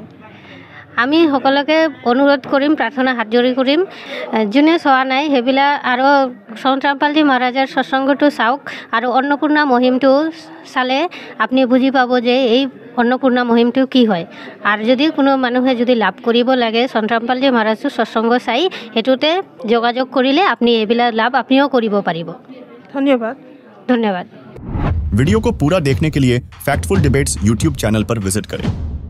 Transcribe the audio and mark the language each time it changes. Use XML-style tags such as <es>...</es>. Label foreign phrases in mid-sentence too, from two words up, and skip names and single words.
<as>আমি সকলোকে অনুৰোধ কৰিম, প্ৰাৰ্থনা হাত জোৰি কৰিম, যোনে চোৱা নাই সেইবিলাক আৰু সন্ত ৰামপালজী মহাৰাজৰ সৎসংগটো চাওক আৰু অন্নপূৰ্ণা মহিমটো চালে আপুনি বুজি পাব যে এই অন্নপূৰ্ণা মহিমটো কি হয়। আৰু যদি কোনো মানুহে যদি লাভ কৰিব লাগে সন্ত ৰামপালজী মহাৰাজৰ সৎসংগ চাই সেইটোতে যোগাযোগ কৰিলে আপুনি এইবিলাক লাভ আপনিও কৰিব পাৰিব। ধন্যবাদ। ধন্যবাদ।</as> <hi>वीडियो को पूरा देखने के लिए फैक्टफुल डिबेट्स यूट्यूब चैनल पर विजिट करें।</hi>